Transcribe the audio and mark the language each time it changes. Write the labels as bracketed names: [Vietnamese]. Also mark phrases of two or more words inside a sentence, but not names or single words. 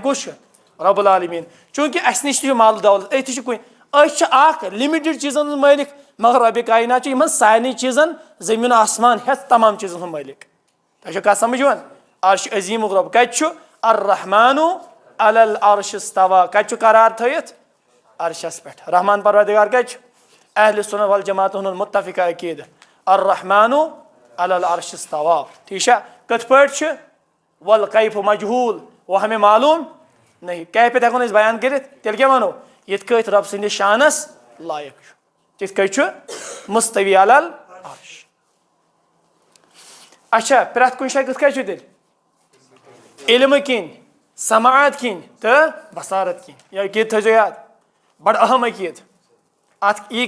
[Kashmiri] کُس چھُ [Arabic] رب العالمیٖن [Kashmiri] چوٗنٛکہِ اسہِ نِش تہِ چھُ مال دولت أتھی چھِ کُنہِ أسۍ چھِ اکھ لِمِٹِڈ چیٖزن ہُنٛد مٲلِک مگر رۄبِ کاینات چھُ یِمن سارنٕے چیٖزن زٔمیٖن آسمان ہٮ۪تھ تمام چیٖزن ہُنٛد مٲلِک تۄہہِ چھو کتھ سمجھ یِوان عرشِ عظیٖمُک رۄب کتہِ چھُ [Arabic] الرحمانُ علی العرش استویٰ [Kashmiri] کتہِ چھُ قرار تھٲیِتھ عرشس پٮ۪ٹھ رحمان پروردگار کتہِ چھُ اہلِ سُنت والجماعتن ہُنٛد مُتفقہ عقیدہ [Arabic] الرحمانُ علی العرش استویٰ [Kashmiri] ٹھیک چھا کتھ پٲٹھۍ چھُ [Arabic] والکیف مجہوٗل [Urdu] وہ ہمیں معلوم نہیں [Kashmiri] کیفیت ہٮ۪کو نہٕ أسۍ بیان کٔرِتھ تیٚلہِ کیٛاہ وَنو یِتھ کٔٹھۍ رۄب سٕنٛدِس شانس لایق چھُ تِتھ کٔٹھۍ چھُ [Arabic] مُستوی علی العرش [Kashmiri] اچھا پرٛٮ۪تھ کُنہِ جایہِ کِتھ کٔنۍ چھُ تیٚلہِ علمہٕ کِنۍ سماعت کِنۍ تہٕ بصارت کِنۍ یہِ عقیٖد تھٲیزیو یاد بڑٕ اہم عقیٖد اتھ یی